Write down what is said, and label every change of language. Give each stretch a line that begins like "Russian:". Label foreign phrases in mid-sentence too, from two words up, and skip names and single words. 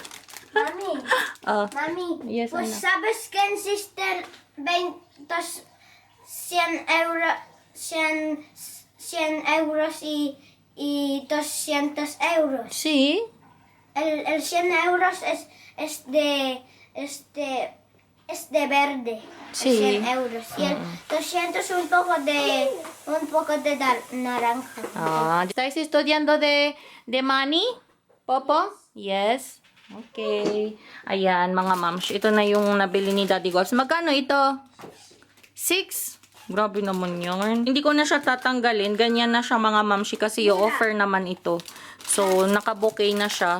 Spanish: Mami, mami,
English: Yes,
Spanish: pues
Filipino: anak.
Spanish: sabes que existen 100 euros, 100 euros y 200 euros. Sí. El 100 euros es de verde. Sí. El 100 euros. Y el 200 un poco de naranja. Ah, ¿estáis estudiando de money, Popo? Yes.
Filipino: Okay. Ayan, mga moms. Ito na yung nabili ni Daddy Golf. Magkano ito? 6? Grabe naman yun. Hindi ko na siya tatanggalin. Ganyan na siya, mga moms. Kasi i-offer naman ito. So, naka-bouquet na siya.